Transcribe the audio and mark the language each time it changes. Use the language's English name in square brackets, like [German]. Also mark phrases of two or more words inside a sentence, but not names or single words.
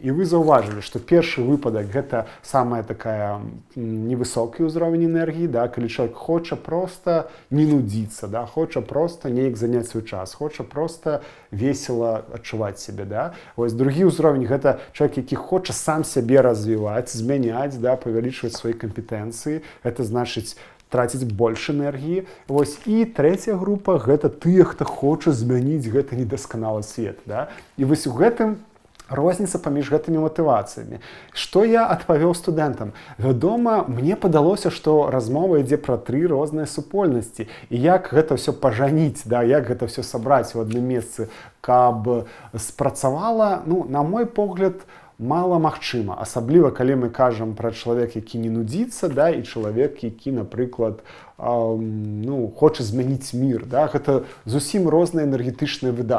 [Belarusian] І вы заўважылі, што першы выпадак гэта самая такая невысокі ўзровень энергіі, да, калі чалавек хоча проста не нудзіцца, да, хоча проста неяк заняць свой час, хоча проста весела адчуваць сябе, да. Вось другі ўзровень гэта чалавек, які хоча сам сябе развіваць, змяняць, да, павялічваць [Russian] свои компетенции, это значит тратить больше энергии. [Belarusian] Вось, [Russian] и третья группа [Belarusian] гэта тыя, хто хоча змяніць гэты недасканалы свет, да? І вось у гэтым розніца паміж гэтымі матывацыямі. Што я адпавёў студэнтам? Вядома, мне падалося, што размова ідзе пра 3 розныя супольнасці. І як гэта ўсё пажаніць, да? Як гэта ўсё сабраць у адным месцы, каб спрацавала, ну, на мой погляд, мала магчыма, асабліва калі мы кажам пра чалавека, які не нудзіцца, да, і чалавек, які, напрыклад, хоча змяніць мір, да, гэта зусім розныя энергетычныя выдаткі.